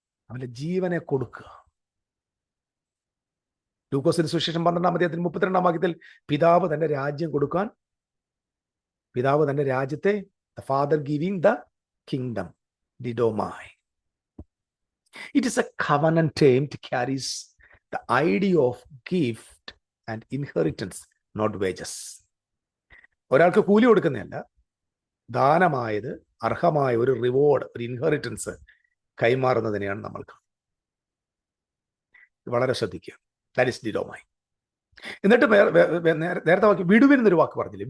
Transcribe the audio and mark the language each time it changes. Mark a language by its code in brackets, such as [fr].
[ml] അവന്റെ ജീവനെ കൊടുക്കുക. ലൂക്കോസിന്റെ സുവിശേഷം 12:32 പിതാവ് തന്റെ രാജ്യം കൊടുക്കാൻ, പിതാവ് തന്റെ രാജ്യത്തെ, [en] the father giving the kingdom, [ml] didomai. [en] It is a covenant term that carries the idea of gift and inheritance, not wages. [ml] ഒരാൾക്ക് കൂലി കൊടുക്കുന്നതല്ല, ദാനമായത്, അർഹമായ ഒരു റിവാർഡ്, ഒരു ഇൻഹെറിറ്റൻസ് കൈമാറുന്നതിനെയാണ് നമ്മൾ കാണുന്നത്. വളരെ ശ്രദ്ധിക്കുക. [en] That is ഡിഡോമായി. [ml] എന്നിട്ട് നേരത്തെ വാക്ക് വിടുവിൻ എന്നൊരു വാക്ക് പറഞ്ഞില്ലേ?